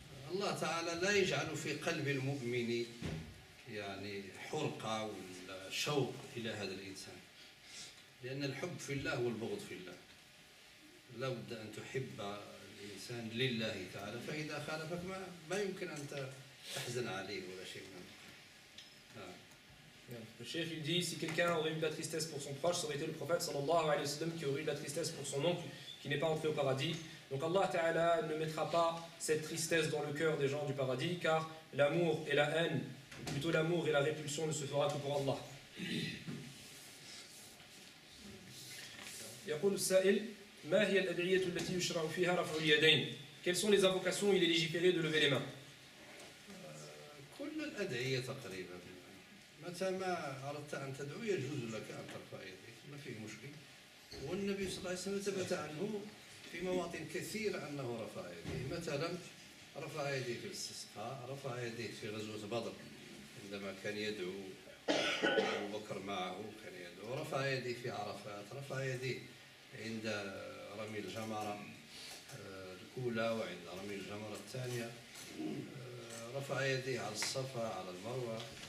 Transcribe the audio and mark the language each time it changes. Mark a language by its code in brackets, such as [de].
[ar] الله تعالى لا يجعل في قلب المؤمن يعني حرقة ولا شوق إلى هذا الإنسان، لأن الحب في الله والبغض في الله. لا بد أن تحب الإنسان لله تعالى، فإذا خالفك ما يمكن أن تحزن عليه ولا شيء من [fr] Le cheikh il dit si quelqu'un aurait eu de la tristesse pour son proche, ça aurait été le prophète sallallahu alayhi wa sallam qui aurait eu de la tristesse pour son oncle qui n'est pas entré au paradis. Donc Allah Ta'ala ne mettra pas cette tristesse dans le cœur des gens du paradis, car l'amour et la haine, ou plutôt l'amour et la répulsion, ne se fera que pour Allah. [ar] يقول السائل ما هي الأدعية التي يشرع فيها رفع اليدين؟ [fr] Quelles sont les invocations où il est légiféré de lever les mains? [ar] كل الأدعية تقريبا، متى ما أردت أن تدعو يجوز لك أن ترفع يديك، ما فيه مشكل. والنبي صلى الله عليه وسلم ثبت عنه في مواطن كثيرة أنه رفع يديه، مثلا رفع يديه في الاستسقاء، رفع يديه في غزوة بدر عندما كان يدعو أبو بكر معه كان يدعو، رفع يديه في عرفات، رفع يديه عند رمي الجمرة الأولى وعند رمي الجمرة الثانية، رفع يديه على الصفا على المروة.